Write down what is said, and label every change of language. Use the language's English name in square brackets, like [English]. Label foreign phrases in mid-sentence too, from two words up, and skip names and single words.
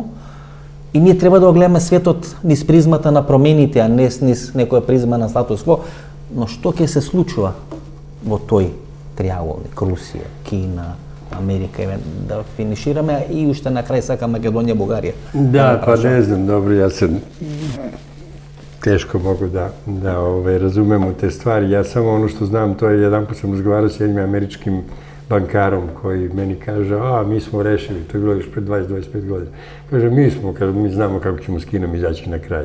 [Macedonian] И ние треба да го гледаме светот низ призмата на промените, а не низ некоја призма на статус кво. Но што ќе се случува во тој триаголник, Русија, Кина, Америка, да финишираме и уште на крај сака Македонија, Бугарија. Да, па не знам, добро, [Serbian] ја се teško mogu da razumem u te stvari. Ja samo ono što znam, to je jedan put sam razgovarao s jednim američkim bankarom koji meni kaže, mi smo rešili, to je bilo još pred 20-25 godina. Kaže, mi znamo kako ćemo s Kinom izaći na kraj.